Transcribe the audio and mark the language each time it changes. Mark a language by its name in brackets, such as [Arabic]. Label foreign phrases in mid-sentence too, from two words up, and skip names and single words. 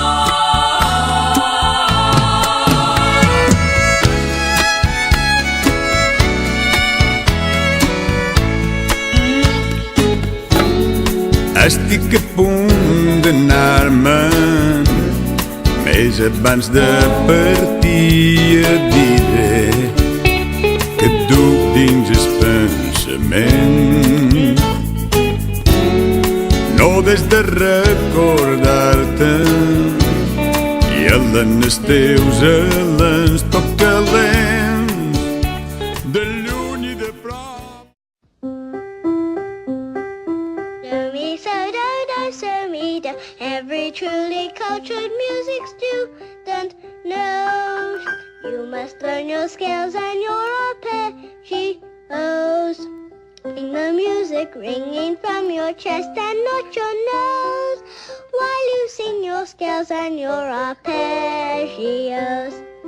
[Catalan] Estic a punt d'anar-me'n, més abans de partir et diré que et duc dins el pensament. No des de recordar-te i en els teus alens tot calents, de lluny i de prop. Do-me-so-do-do-so-me-do. [English] Every truly cultured music student knows you must learn your scales and your arpeggios. Bring the music ringing from your chest and not your nose, while you sing your scales and your arpeggios.